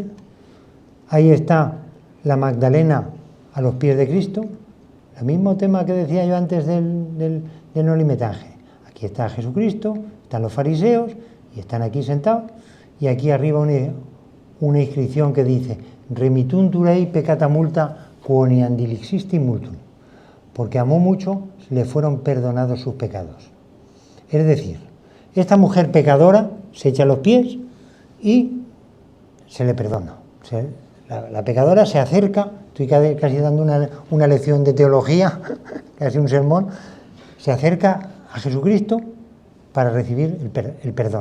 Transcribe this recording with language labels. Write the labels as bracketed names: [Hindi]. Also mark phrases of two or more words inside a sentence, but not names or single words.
[Spanish] Ahí está la Magdalena a los pies de Cristo. El mismo tema que decía yo antes del nolimetaje. Aquí está Jesucristo, están los fariseos y están aquí sentados. Y aquí arriba una inscripción que dice: [Latin] Remituntur ei peccata multa quoniam dilixisti multum. [Spanish] Porque amó mucho, le fueron perdonados sus pecados. Es decir, esta mujer pecadora se echa a los pies y se le perdona. La pecadora se acerca, estoy casi dando una lección de teología, casi un sermón, se acerca a Jesucristo para recibir el perdón.